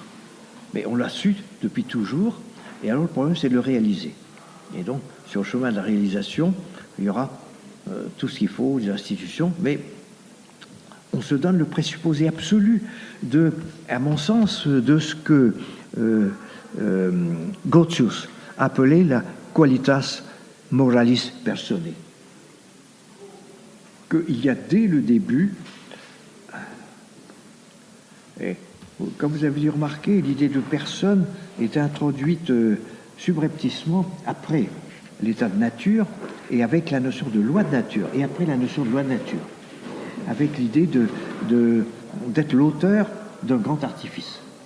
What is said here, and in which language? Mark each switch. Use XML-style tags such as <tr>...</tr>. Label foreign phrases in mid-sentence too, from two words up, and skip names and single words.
<fr>Mais on l'a su depuis toujours, et alors le problème, c'est de le réaliser. Et donc, sur le chemin de la réalisation, il y aura tout ce qu'il faut, des institutions, mais on se donne le présupposé absolu de, à mon sens, de ce que Grotius appelait la</fr> <la>qualitas moralis personae.</la> <fr>Qu'il y a dès le début, et comme vous avez dû remarquer, l'idée de personne est introduite subrepticement après l'état de nature et avec la notion de loi de nature, et après la notion de loi de nature, avec l'idée d'être l'auteur d'un grand artifice.</fr>